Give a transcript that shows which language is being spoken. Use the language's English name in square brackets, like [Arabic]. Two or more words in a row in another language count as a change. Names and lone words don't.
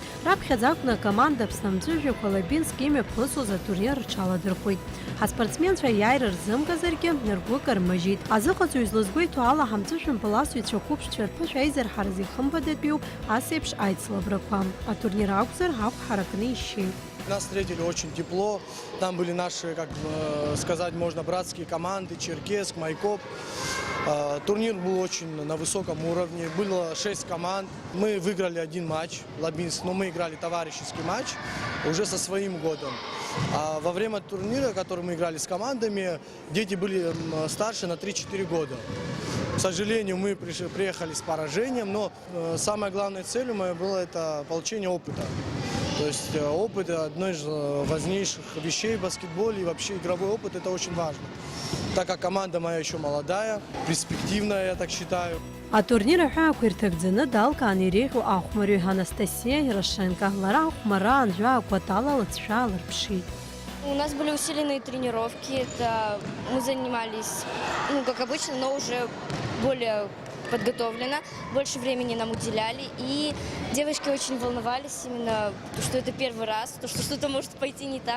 [Abkhazian] Раԥхьаӡа акәны акоманда Аԥсны амҵәыжәҩақәа Лабинск имҩаԥысуаз атурнир рҽаладырхәит. Ҳаспортсменцәа аиааира рзымгазаргьы ргәы кармыжьит. Азыҟаҵаҩ злызгәеиҭо ала ҳамҵәышәымбыл асыҩцәа қәыԥшцәа рԥышә аизарҳаразы ихымԥадатәиуп ас еиԥш аицлабрақәа. Атурнир акәзар ҳахә ҳаракны ишьеит. [Russian] Нас встретили очень тепло, там были наши, как сказать можно, братские команды, Черкесск, Майкоп. Турнир был очень на высоком уровне, было 6 команд. Мы выиграли один матч, Лабинск, но мы играли товарищеский матч уже со своим годом. А во время турнира, который мы играли с командами, дети были старше на 3-4 года. К сожалению, мы приехали с поражением, но самой главной целью моей было это получение опыта. То есть опыт – одно из важнейших вещей в баскетболе, и вообще игровой опыт – это очень важно. Так как команда моя еще молодая, перспективная, я так считаю. [Abkhazian] Атурнир аҳәаақәа ирҭагӡаны далкаан иреиӷьу ахәмариҩ Анастасия Ярошенко. Лара ахәмарра анжәаақәа аҭалалацәа аалырԥшит. [Russian] У нас были усиленные тренировки, мы занимались, как обычно, но уже более подготовлено, больше времени нам уделяли, и девочки очень волновались именно, что это первый раз, то, что что-то может пойти не так.